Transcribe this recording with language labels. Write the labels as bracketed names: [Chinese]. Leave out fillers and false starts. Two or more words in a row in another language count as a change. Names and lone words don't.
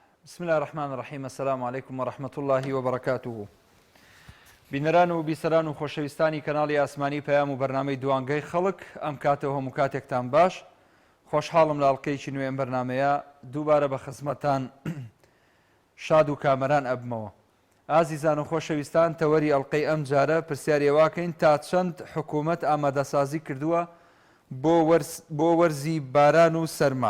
[Arabic] بسم الله الرحمن الرحيم. السلام عليكم ورحمة الله وبركاته. [Central Kurdish] بینەران و بیسەران و خۆشەویستانی کەناڵی ئاسمانی پەیام و بەرنامەی دوانگەی خەڵک ئەم کاتەوە هەموو کاتێکتان باش. خۆشحاڵم لە ئەڵقەیەکی نوێ ئەم بەرنامەیە دووبارە بە خزمەتان شاد و کامەران ئەبمەوە. ئازیزان و خۆشەویستان، تەوەری ئەڵقەی ئەم جارە پرسیاری ئەواکەین تا چەند حکوومەت ئامادەسازی کردووە بۆ وەرزی باران و سەرما.